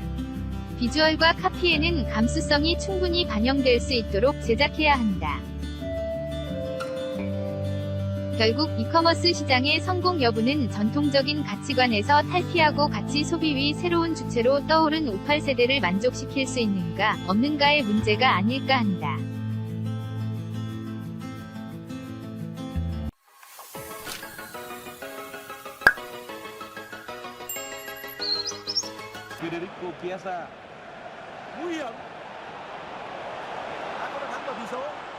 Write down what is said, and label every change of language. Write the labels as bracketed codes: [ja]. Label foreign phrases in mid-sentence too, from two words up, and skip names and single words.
[ko] 비주얼과 카피에는 감수성이 충분히 반영될 수 있도록 제작해야 한다. 결국 이커머스 시장의 성공 여부는 전통적인 가치관에서 탈피하고 가치 소비 위 새로운 주체로 떠오른 58세대를 만족시킬 수 있는가, 없는가의 문제가 아닐까 한다. [vi] Federico Chiesa nguy hiểm đã có bàn thắng mở tỷ số.